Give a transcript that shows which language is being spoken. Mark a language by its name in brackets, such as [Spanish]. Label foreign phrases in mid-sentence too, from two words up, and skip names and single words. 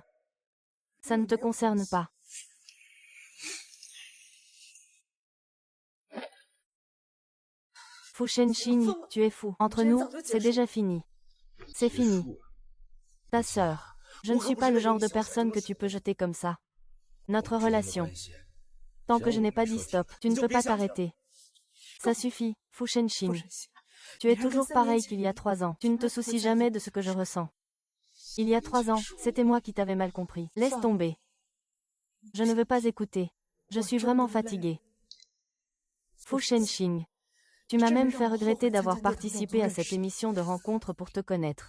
[French] Ça ne te concerne pas. Fu Shenxing, tu es fou. Entre nous, c'est déjà fini. C'est fini. Ta sœur. Je ne suis pas le genre de personne que tu peux jeter comme ça. Notre relation. Tant que je n'ai pas dit stop, tu ne peux pas t'arrêter. Ça suffit, Fu [Chinese] 不 [French] Shenxing. [Chinese] 忍心。 [French] Tu es toujours pareil qu'il y a 3 ans. Tu ne te soucies jamais de ce que je ressens. Il y a 3 ans, c'était moi qui t'avais mal compris. Laisse tomber. Je ne veux pas écouter. Je suis vraiment fatiguée. Fu Shenxing. Tu m'as même fait regretter d'avoir participé à cette émission de rencontre pour te connaître.